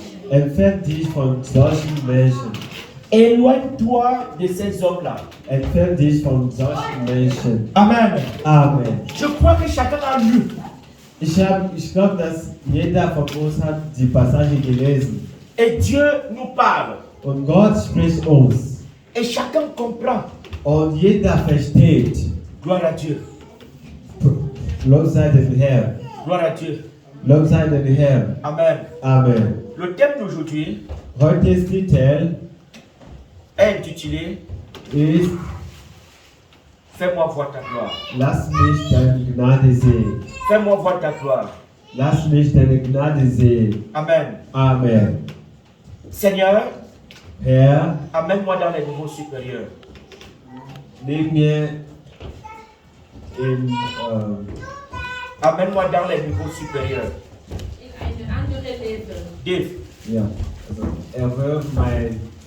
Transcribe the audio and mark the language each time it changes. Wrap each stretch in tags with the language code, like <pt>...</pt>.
<de>Entferne dich von solchen Menschen.</de> <fr>Éloigne-toi de ces hommes-là.</fr> <de>Entferne dich von solchen Menschen.</de> <fr>Amen.</fr> <de>Amen.</de> <fr>Je crois que chacun a lu.</fr> <de>Ich glaube, dass jeder von uns hat die Passage gelesen.</de> <fr>Et Dieu nous parle.</fr> <de>Und Gott spricht uns.</de> <fr>Et chacun comprend.</fr> <de>Und jeder versteht.</de> <fr>Gloire à Dieu.</fr> <de>Lob sei dem Herrn.</de> <fr>Gloire à Dieu.</fr> <de>Lob sei dem Herrn.</de> <fr>Amen.</fr> <de>Amen.</de> <fr>Le thème d'aujourd'hui</fr> <de>Heutiges Titel</de> <fr>est intitulé</fr> <de>ist</de> <fr>Fais-moi voir ta gloire.</fr> <de>Lass mich deine Gnade sehen.</de> <fr>Fais-moi voir ta gloire.</fr> <de>Lass mich deine Gnade sehen.</de> <fr>Amen.</fr> <de>Amen.</de> <fr>Seigneur,</fr> <de>Herr,</de> <fr>amène-moi dans les niveaux supérieurs.</fr> <de>nimm mir in,</de> <fr>Amène-moi dans les niveaux supérieurs.</fr> <de>In eine andere Level. Dave, ja, also erwirf mein</de>